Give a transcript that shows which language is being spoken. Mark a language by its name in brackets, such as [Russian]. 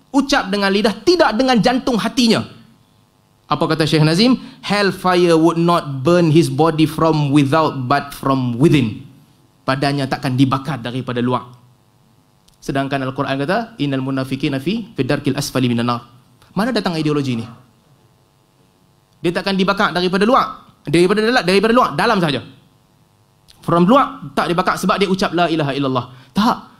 [Malay] Ucap dengan lidah, tidak dengan jantung hatinya. Apa kata Syekh Nazim? [English] Hellfire would not burn his body from without but from within. [Malay] Badannya takkan dibakar daripada luar. Sedangkan Al-Quran kata innal munafiqina fi darkil asfali minan nar. Mana datang ideologi ni? Dia takkan dibakar daripada luar, daripada luar, dalam saja. From luar tak dibakar sebab dia ucap la ilaha illallah. Tak.